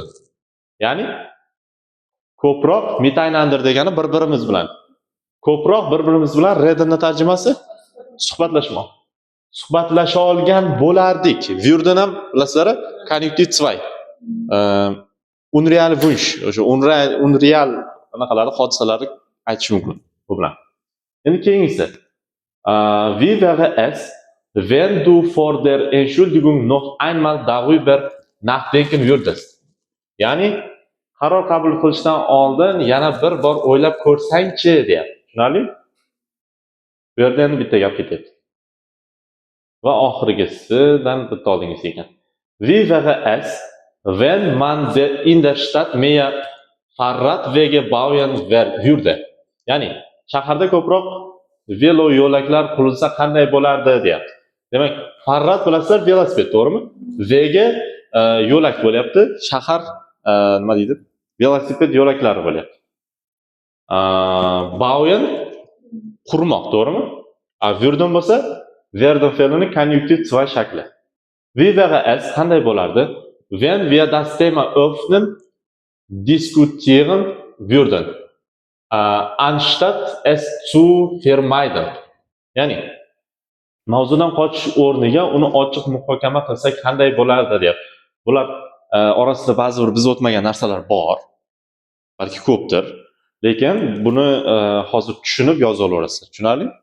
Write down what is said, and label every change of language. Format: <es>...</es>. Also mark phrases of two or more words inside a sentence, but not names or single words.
<uz>Ya'ni ko'proq miteinander degani bir-birimiz bilan. Ko'proq bir-birimiz bilan redenni tarjimasi suhbatlashmoq. Suhbatlasha olgan bo'lardik. Würden ham bilasizlar, konjunktiv 2.</uz> <de>Unreal Wunsch,</de> <uz>o'sha unreal anaqalarni hodisalarni aytish mumkin bu bilan. Endi keyingisi.</uz> <de>Wie wäre es, wenn du vor der Entschuldigung noch einmal darüber nachdenken würdest?</de> <uz>Ya'ni qaror qabul qilishdan oldin yana bir bor o'ylab ko'rsangchi deyapti. Tushunarli? Bu yerda endi bitta gap ketyapti. Va oxirgisidan bitta oldingisi ekan.</uz> <de>Wie wäre es, wenn man in der Stadt mehr Fahrradwege bauen würde?</de> <uz>Ya'ni shaharda ko'proq velo yo'laklar qurilsa qanday bo'lardi deyapti. Demak, Farrad bilasizlar, velosiped, to'g'rimi? Vega yo'lak bo'lyapti, shahar nima deydi? Velosiped yo'laklari bo'lyapti. Bauen qurmoq, to'g'rimi? Würden bo'lsa, werden fe'lining konjunktiv 2 shakli.</uz> <de>Wie wäre es,</de> <uz>qanday bo'lardi?</uz> <de>Wenn wir das Thema öffnen, diskutieren würden, anstatt es zu vermeiden.</de> <uz>Ya'ni mavzudan qochish o'rniga uni ochiq muhokama qilsak qanday bo'lardi deyapti. Bular orasida ba'zi bir biz o'tmagan narsalar bor. Balki ko'pdir. Lekin buni hozir tushunib yoza olasizlar. Tushunarli?</uz>